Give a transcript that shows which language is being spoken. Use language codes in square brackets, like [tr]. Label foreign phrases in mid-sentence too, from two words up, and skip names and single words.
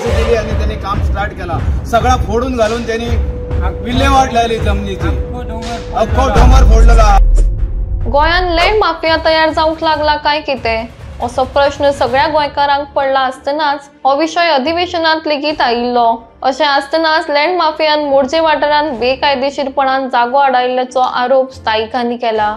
[mr] केली आणि त्यांनी काम स्टार्ट केला. सगळा फोडून घालून त्यांनी विल्हेवाट लायली जमिनीची. [kok] अख्खो डोंगर फोडलेला. गोंयात [en] land mafia [kok] तयार जावंक लागला काय कितें असो प्रश्न सगळ्या गोंयकारांक पडला आसतनाच हो विशय अधिवेशनात लेगीत आयिल्लो. अशें आसतनाच [en] land mafia [kok] मोरजे वाठारांत बेकायदेशीरपणान जागो आडायिल्ल्याचो आरोप स्थायिकांनी केला.